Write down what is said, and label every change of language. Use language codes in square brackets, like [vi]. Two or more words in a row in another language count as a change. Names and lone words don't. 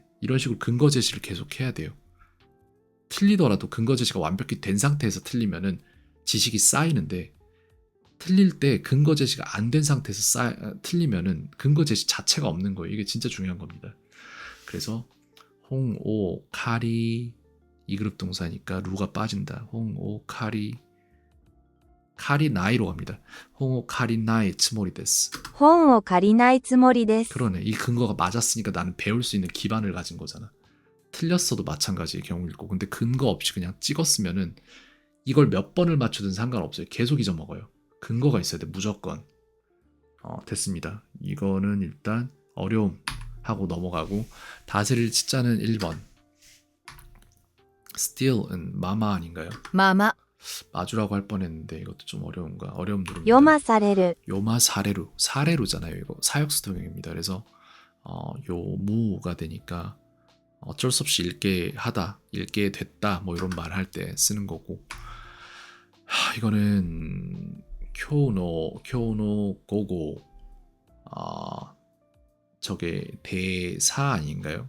[ko] 이런 식으로 근거 제시를 계속 해야 돼요. 틀리더라도 근거 제시가 완벽히 된 상태에서 틀리면은 지식이 쌓이는데 틀릴 때 근거 제시가 안 된 상태에서 틀리면은 근거 제시 자체가 없는 거예요. 이게 진짜 중요한 겁니다. 그래서 카리 2그룹 동사니까 루가 빠진다. 카리나이로 갑니다. [ja] 借りない つもりです. 本を借りないつもりです。 [ko] 그러네. 이 근거가 맞았으니까 나는 배울 수 있는 기반을 가진 거잖아. 틀렸어도 마찬가지의 경우일 거고 근데 근거 없이 그냥 찍었으면은 이걸 몇 번을 맞추든 상관없어요. 계속 잊어먹어요. 근거가 있어야 돼 무조건. 됐습니다. 이거는 일단 어려움 하고 넘어가고 다스릴 치자는 1번. steal은 마마 아닌가요? [ja] まま、 [ko] 마주라고 할 뻔했는데 이것도 좀 어려운가? 어려움 누릅니다. [ja] 読まされる読ま される [ko] 사레루잖아요. 이거 사역수 동형입니다. 그래서 요무가 되니까 어쩔 수 없이 읽게 하다, 읽게 됐다 뭐 이런 말 할 때 쓰는 거고 이거는 교노 고고 저게 대사 아닌가요?